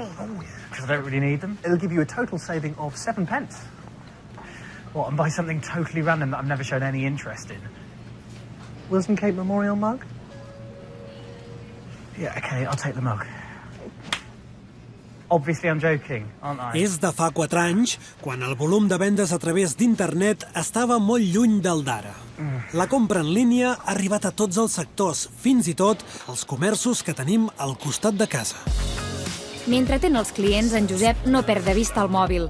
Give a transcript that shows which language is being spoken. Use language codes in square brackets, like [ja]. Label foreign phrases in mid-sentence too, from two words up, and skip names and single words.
[en] Oh, yeah, because I don't really need them. It'll give you a total saving of 7 pence. What, and buy something totally random that I've never shown any interest in? Wilson Cape Memorial mug? Yeah, okay, I'll take the mug. Obviously I'm joking, aren't I? [ca] És de fa 4 anys, quan el volum de vendes a través d'internet estava molt lluny del d'ara. La compra en línia ha arribat a tots els sectors, fins i tot els comerços que tenim al costat de casa. Mentre atén els clients, en Josep no perd de vista el mòbil.